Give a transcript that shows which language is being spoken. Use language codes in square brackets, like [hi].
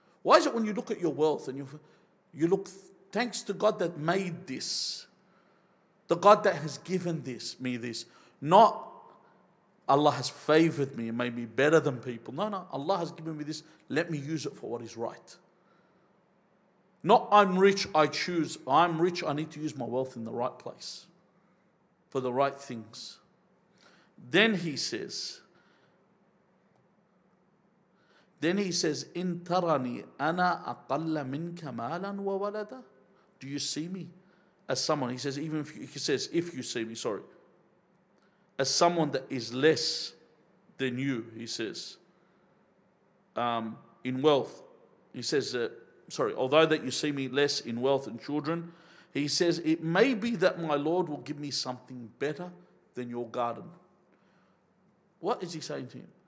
[en] Why is it when you look at your wealth and you look, thanks to God that made this, the God that has given me this, not Allah has favored me and made me better than people. No, Allah has given me this, let me use it for what is right. Not I'm rich, I choose. I'm rich, I need to use my wealth in the right place, for the right things. [ar] Then he says, إن ترني أنا أقل منك مالا وولدا. [en] Do you see me as someone? He says, if you see me, as someone that is less than you. He says, in wealth. He says, although that you see me less in wealth and children, he says, it may be that my Lord will give me something better than your garden. What is he saying to him?